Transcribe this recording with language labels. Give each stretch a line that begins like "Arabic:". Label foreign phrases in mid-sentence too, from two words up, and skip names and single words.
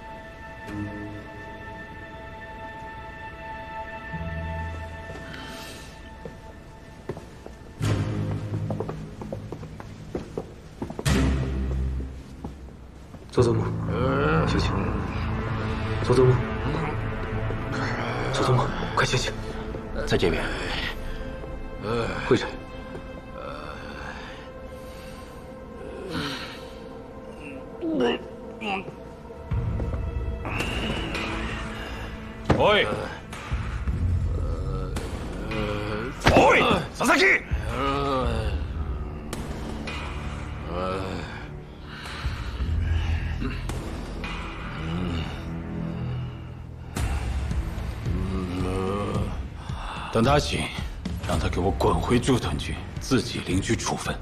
Chinese: 佐佐木，醒醒！佐佐木，佐佐木，快醒醒！在这边。会长。
Japanese: おい！おい！佐々木！
Chinese: 等他醒，让他给我滚回驻屯局，自己领取处分。